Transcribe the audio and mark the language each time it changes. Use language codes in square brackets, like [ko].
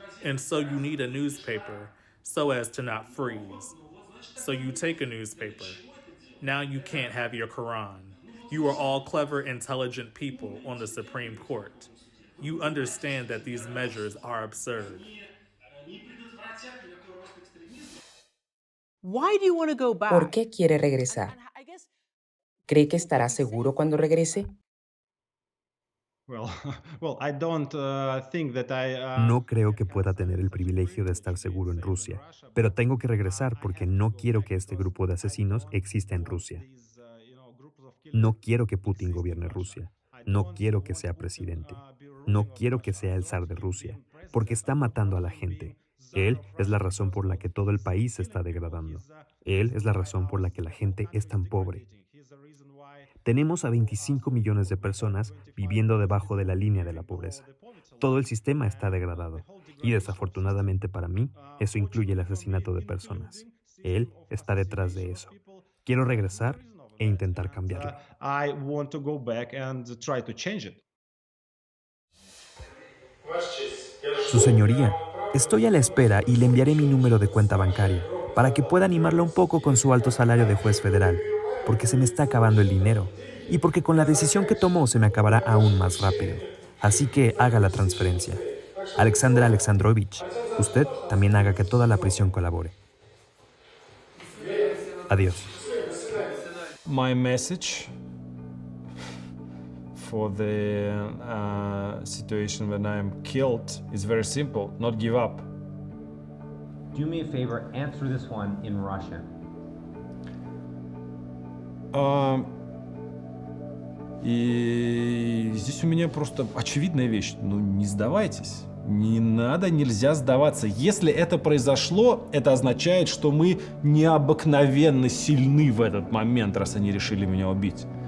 [en] And so you need a newspaper so as to not freeze. So you take a newspaper. Now you can't have your Quran. You are all clever, intelligent people on the Supreme Court. You understand that these measures are absurd. [es] ¿Por qué quiere regresar? ¿Cree que estará seguro cuando regrese? No creo que pueda tener el privilegio de estar seguro en Rusia, pero tengo que regresar porque no quiero que este grupo de asesinos exista en Rusia. No quiero que Putin gobierne Rusia. No quiero que sea presidente. No quiero que sea el zar de Rusia, porque está matando a la gente. Él es la razón por la que todo el país se está degradando. Él es la razón por la que la gente es tan pobre. Tenemos a 25 millones de personas viviendo debajo de la línea de la pobreza. Todo el sistema está degradado y desafortunadamente para mí, eso incluye el asesinato de personas. Él está detrás de eso. Quiero regresar e intentar cambiarlo. [en] I want to go back and try to change it. [es] Su señoría, estoy a la espera y le enviaré mi número de cuenta bancaria para que pueda animarla un poco con su alto salario de juez federal, porque se me está acabando el dinero y porque con la decisión que tomó se me acabará aún más rápido. Así que haga la transferencia. Alexandra Alexandrovich, usted también haga que toda la prisión colabore. Adiós. [en] My message for the situation when I am killed is very simple: not give up. Do me a favor, answer this one in Russian. [ru] И здесь у меня просто очевидная вещь. Ну, не сдавайтесь. Не надо, нельзя сдаваться. Если это произошло, это означает, что мы необыкновенно сильны в этот момент, раз они решили меня убить.